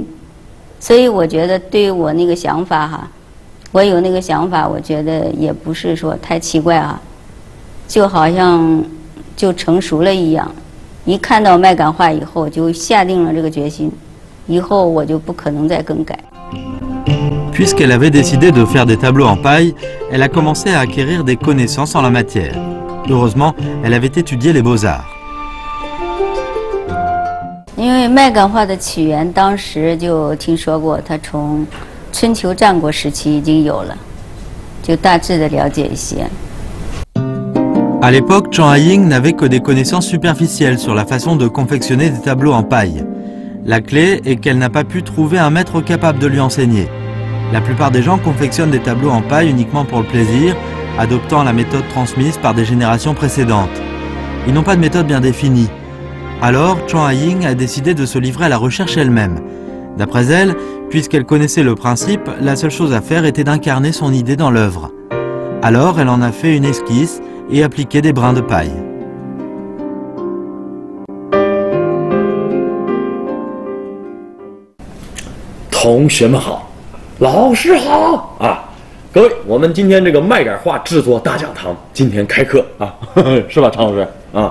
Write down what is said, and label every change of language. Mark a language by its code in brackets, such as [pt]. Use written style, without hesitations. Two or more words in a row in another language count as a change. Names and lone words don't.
[zh] 所以我觉得对于我那个想法哈。我有那个想法，我觉得也不是说太奇怪啊，就好像就成熟了一样。一看到麦秆画以后，就下定了这个决心，以后我就不可能再更改。 [fr] Puisqu'elle avait décidé de faire des tableaux en paille, elle a commencé à acquérir des connaissances en la matière. Heureusement, elle avait étudié les beaux-arts. [zh] 因为麦秆画的起源，当时就听说过，它从春秋战国时期已经有了，就大致的了解一些。 [fr] À l'époque, Zhang Haiying n'avait que des connaissances superficielles sur la façon de confectionner des tableaux en paille. La clé est qu'elle n'a pas pu trouver un maître capable de lui enseigner. La plupart des gens confectionnent des tableaux en paille uniquement pour le plaisir, adoptant la méthode transmise par des générations précédentes. Ils n'ont pas de méthode bien définie. Alors, Zhang Haiying a décidé de se livrer à la recherche elle-même. D'après elle, puisqu'elle connaissait le principe, la seule chose à faire était d'incarner son idée dans l'œuvre. Alors, elle en a fait une esquisse et appliqué des brins de paille. [zh] 同学们好，老师好啊！各位，我们今天这个麦秆画制作大讲堂今天开课啊，是吧，常老师啊？